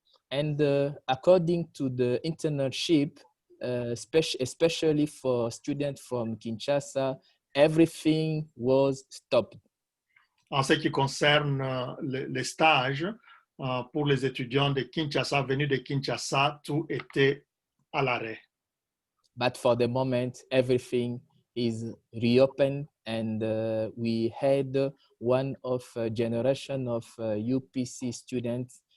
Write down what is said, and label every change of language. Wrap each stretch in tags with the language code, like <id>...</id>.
<en>And according to the internship, especially for students from Kinshasa, everything was stopped.</en> <fr>En ce qui concerne les stages, pour les étudiants de Kinshasa, venus de Kinshasa, tout était à l'arrêt.</fr> <en>But for the moment, everything is reopened, and we had one of a generation of UPC students.</en>